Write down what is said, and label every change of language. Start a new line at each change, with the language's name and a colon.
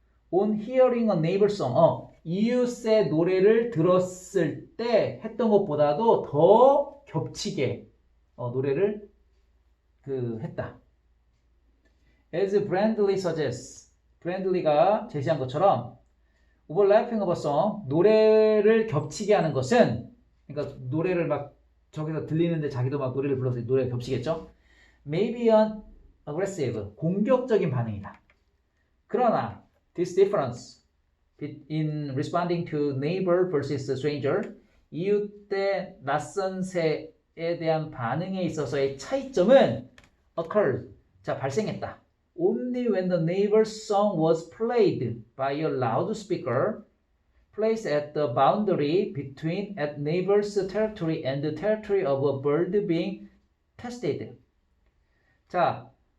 English: On hearing a neighbor song.
Korean: 이웃의 노래를 들었을 때 했던 것보다도 더 겹치게 노래를 했다.
English: As Brandley suggests.
Korean: 브랜들리가 제시한 것처럼
English: overlapping of a song.
Korean: 노래를 겹치게 하는 것은 그러니까 노래를 막 저기서 들리는데 자기도 막 노래를 불러서 노래가 겹치겠죠?
English: Maybe an aggressive,
Korean: 공격적인 반응이다. 그러나
English: this difference in responding to neighbor versus stranger,
Korean: 이웃 대 낯선 새에 대한 반응에 있어서의 차이점은
English: occurred,
Korean: 자 발생했다.
English: Only when the neighbor's song was played by a loudspeaker placed at the boundary between a neighbor's territory and the territory of a bird being tested. 자,